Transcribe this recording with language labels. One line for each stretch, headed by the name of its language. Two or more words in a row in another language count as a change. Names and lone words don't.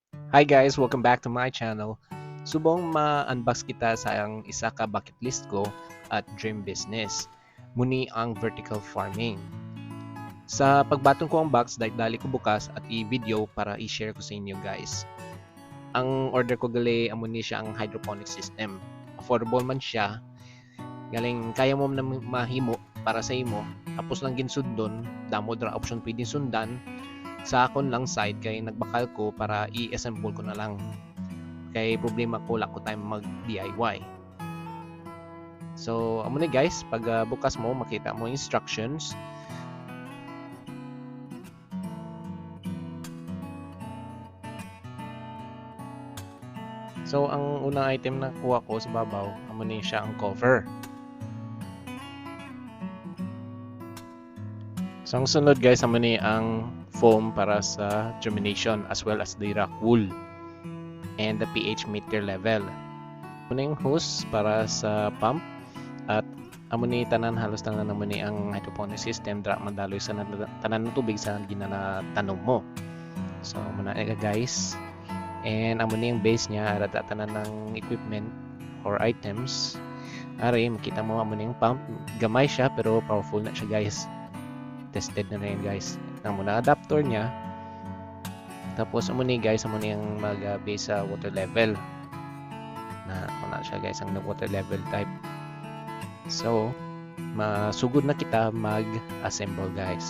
English: Hi guys, welcome back to my channel.
Hiligaynon: Subong ma-unbox kita sa ang isa ka
English: bucket list
Hiligaynon: ko at
English: dream business.
Hiligaynon: Muni ang
English: vertical farming.
Hiligaynon: Sa pagbatong ko ang box, dali ko bukas at i-video para i-share ko sa inyo guys. Ang order ko gali amuni siya ang
English: hydroponic system.
Hiligaynon: Affordable man siya. Galing kaya mo na mahimo para sa imo. Tapos lang ginsundon, damo dra option
Filipino: pwedeng sundan.
Hiligaynon: Sa akon lang side kay nagbakal ko para i-assemble ko na lang. Kay problema ko lako time mag DIY. So amo na guys, pag bukas mo makita mo instructions. So ang unang item na kuha ko sa babaw, amo na siya ang cover. So ang sunod guys, amo ni ang foam para sa germination
English: as well as the rock wool and the pH meter level.
Hiligaynon: Amo na yung hose para sa pump at amo ni tanan halos tanan amo ni ang
English: hydroponic system
Hiligaynon: dra madaloy sa tanan ng tubig sa ginanatanom mo. So amo na guys. And amo ni yung base niya ara tanan ng
English: equipment or items.
Hiligaynon: Ari makita mo amo ni yung pump, gamay siya pero powerful na siya guys. Tested na rin guys. Amo na adapter niya. Tapos amo ni guys, amo ni yung mag-base sa
English: water level.
Hiligaynon: Na siya guys ang
English: water level type.
Hiligaynon: So, masugod na kita mag-assemble guys.